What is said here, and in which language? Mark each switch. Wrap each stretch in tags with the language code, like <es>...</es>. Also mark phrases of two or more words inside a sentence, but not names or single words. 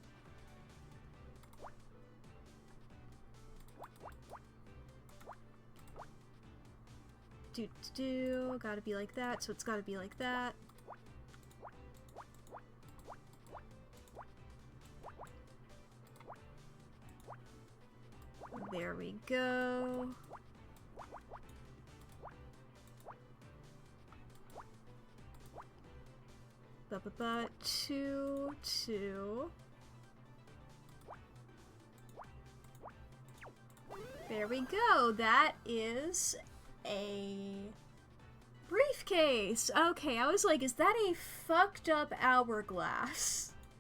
<en>Do gotta be like that, so it's gotta be like that. There we go. Ba-ba-ba, 2, 2. There we go. That is a briefcase. Okay, I was like, is that a fucked up hourglass?</en>